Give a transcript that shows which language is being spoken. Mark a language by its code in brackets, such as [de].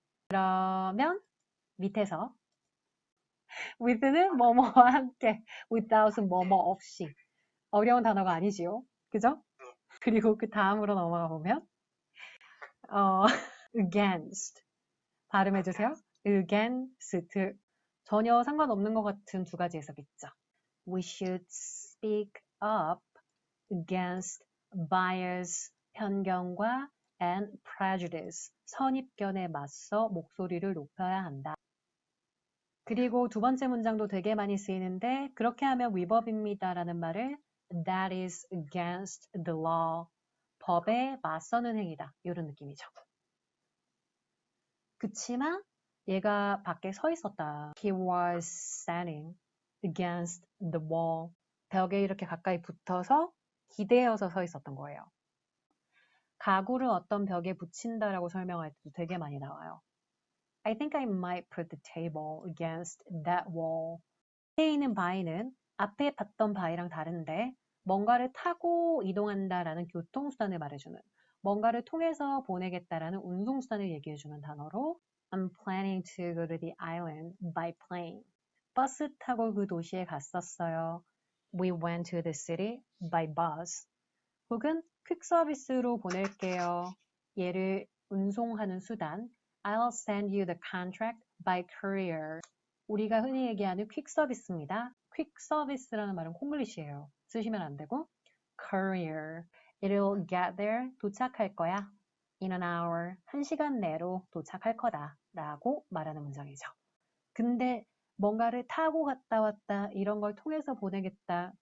[ko] 그러면 밑에서 with는 뭐뭐와 함께, without은 뭐뭐 없이. 어려운 단어가 아니지요. 그죠? 그리고 그 다음으로 넘어가 보면 against 발음해주세요. against 전혀 상관없는 것 같은 두 가지 해석 있죠. [en] We should speak up against bias, [ko] 편견과 [en] and prejudice, [ko] 선입견에 맞서 목소리를 높여야 한다. 그리고 두 번째 문장도 되게 많이 쓰이는데 그렇게 하면 위법입니다 라는 말을 [en] that is against the law, [ko] 법에 맞서는 행위다. 이런 느낌이죠. 그치만 얘가 밖에 서 있었다. [en] He was standing against the wall. [ko] 벽에 이렇게 가까이 붙어서 기대어서 서 있었던 거예요. 가구를 어떤 벽에 붙인다라고 설명할 때도 되게 많이 나와요. [en] I think I might put the table against that wall. [ko] 앞에 있는 by는 앞에 봤던 by랑 다른데 뭔가를 타고 이동한다라는 교통수단을 말해주는 뭔가를 통해서 보내겠다라는 운송수단을 얘기해주는 단어로 [en] I'm planning to go to the island by plane. [ko] 버스 타고 그 도시에 갔었어요. [en] We went to the city by bus. [ko] 혹은 퀵 서비스로 보낼게요. 얘를 운송하는 수단 [en] I'll send you the contract by courier. [ko] 우리가 흔히 얘기하는 퀵 서비스입니다. 퀵 서비스라는 말은 콩글리시예요. 쓰시면 안 되고 courier, [en] it'll get there, [ko] 도착할 거야. [en] in an hour, [ko] 1시간 내로 도착할 거다 라고 말하는 문장이죠. 근데 뭔가를 타고 갔다 왔다 이런 걸 통해서 보내겠다.